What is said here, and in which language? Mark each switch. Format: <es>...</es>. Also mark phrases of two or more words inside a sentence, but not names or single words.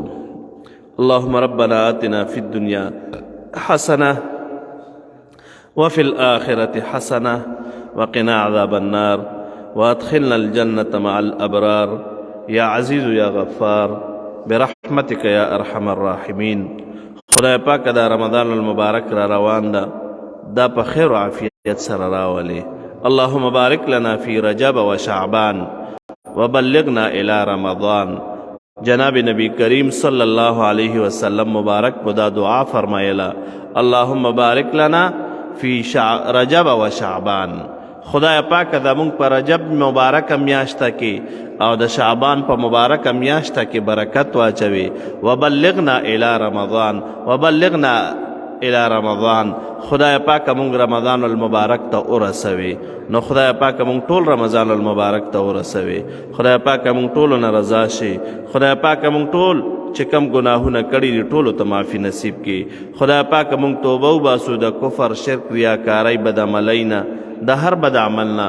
<ar>اللهم ربنا آتنا فی الدنیا حسنه وفي الآخرة حسنة وقنا عذاب النار وادخلنا الجنة مع الأبرار يا عزيز يا غفار برحمتك يا أرحم الراحمين.</ar> <ps>خدای پاک دا</ps> <ar>رمضان المبارک</ar> <ps>را روان دا په خیر و عافیت سره راولي.</ps> <ar>اللهم بارک لنا فی رجب و شعبان وبلغنا الى رمضان.</ar> <ps>جناب نبی کریم</ps> <ar>صلی الله علیه وسلم</ar> <ps>مبارک بدا دعا فرمایلا</ps> <ar>اللهم بارک لنا فی رجب و شعبان.</ar> <ps>خدای پاک دا مونږ په رجب مبارک میاشته کې او د شعبان په مبارک میاشته کې برکت واچوي.</ps> <ar>وبلغنا الی رمضان وبلغنا الی رمضان.</ar> <ps>خدای پاک مونږ</ps> <ar>رمضان المبارک</ar> <ps>ته ورسوي. نو خدای پاک مونږ ټول</ps> <ar>رمضان المبارک</ar> <ps>ته ورسوي. خدای پاک مونږ ټولو نه رضا شي. خدای پاک مونږ ټول چې کم گناهونه کړي دي ټولو ته معافي نصیب کړي. خدای پاک مونږ توبه وباسو د کفر شرک ریاکارۍ بدعملۍ نه، د هر بد عمل نه.</ps>